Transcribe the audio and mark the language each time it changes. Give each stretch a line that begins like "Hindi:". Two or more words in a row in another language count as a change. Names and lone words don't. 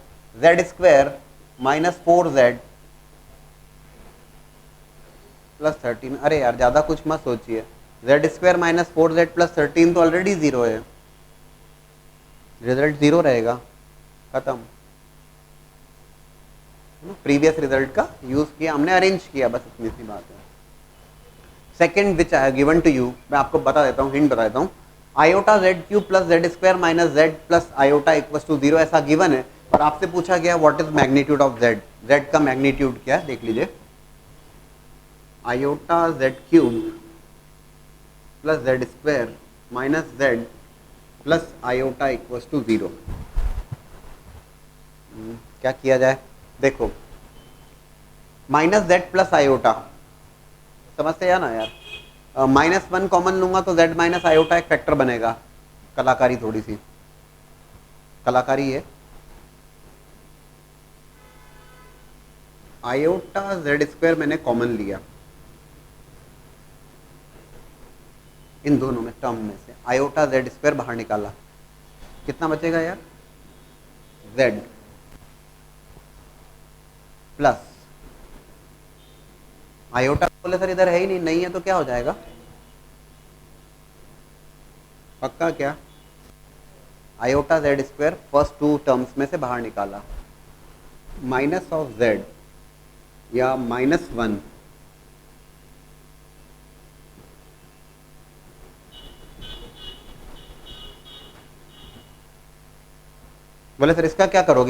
Hindi: z² - 4z + 13, अरे यार ज़्यादा कुछ मत सोचिए, z² - 4z + 13 तो ऑलरेडी 0 है, रिजल्ट 0 रहेगा, खत्म।
English: previous result
Hindi: का यूज किया हमने, अरेंज किया, बस इतनी सी बात है।
English: second which I have given to you,
Hindi: मैं आपको बता देता हूँ, हिंट बता देता हूँ। i/z³ + z² - z + i = 0 ऐसा गिवन है, और आपसे पूछा गया
English: what is magnitude of z,
Hindi: z का मैग्नीट्यूड क्या है देख लीजिए। i/z³ + z² - z + i = 0। क्या किया जाए देखो, -z + i, समझते हैं ना यार, -1 कॉमन लूंगा तो z - i एक फैक्टर बनेगा। कलाकारी, थोड़ी सी कलाकारी है। i/z² मैंने कॉमन लिया इन दोनों में, टर्म में से i/z² बाहर निकाला, कितना बचेगा यार, z
English: plus iota.
Hindi: बोले सर इधर है ही नहीं, नहीं है तो क्या हो जाएगा, पक्का क्या, i/z²
English: first 2 terms
Hindi: में से बाहर निकाला, -z या -1 - बोले सर इसका क्या करोगे?